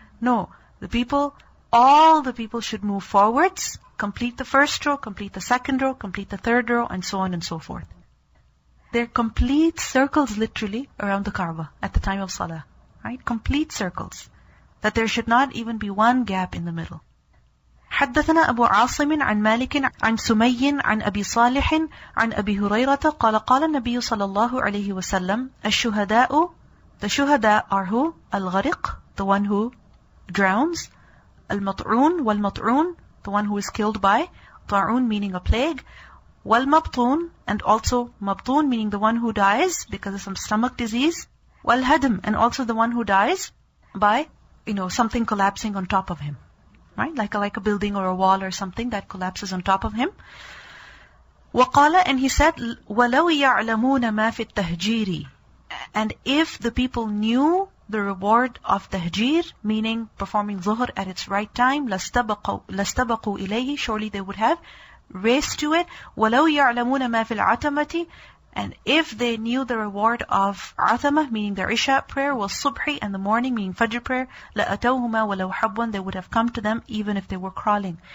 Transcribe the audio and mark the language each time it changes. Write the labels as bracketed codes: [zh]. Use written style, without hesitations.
[en] No, all the people should move forwards, complete the first row, complete the second row, complete the third row, and so on and so forth. They're complete circles literally around the Kaaba at the time of Salah. Right? Complete circles. That there should not even be one gap in the middle. [ar] حدثنا أبو عاصم عن مالك عن سمي عن أبي صالح عن أبي هريرة قال قال النبي صلى الله عليه وسلم الشهداء. [en] The shuhada are who? Al-Ghariq, the one who drowns. Al-Mat'un, wal-Mat'un, the one who is killed by Ta'un, meaning a plague. Wal-Mabtun, and also Mabtun, meaning the one who dies because of some stomach disease. Wal-Hadm, and also the one who dies by, something collapsing on top of him. Right? Like a building or a wall or something that collapses on top of him. [ar] وَقَالَ, [en] and he said, [ar] وَلَوْ يَعْلَمُونَ مَا فِي التَّهْجِيرِ. [en] And if the people knew the reward of tahjir, meaning performing zuhr at its right time, [ar] لَاسْتَبَقُوا إِلَيْهِ, [en] surely they would have raced to it. [ar] وَلَوْ يَعْلَمُونَ مَا فِي الْعَتَمَةِ, [en] And if they knew the reward of Atama, meaning their Isha prayer, was Subhi, and the morning, meaning Fajr prayer, [ar] لَأَتَوْهُمَا وَلَوْ حَبْوًا, [en] they would have come to them even if they were crawling.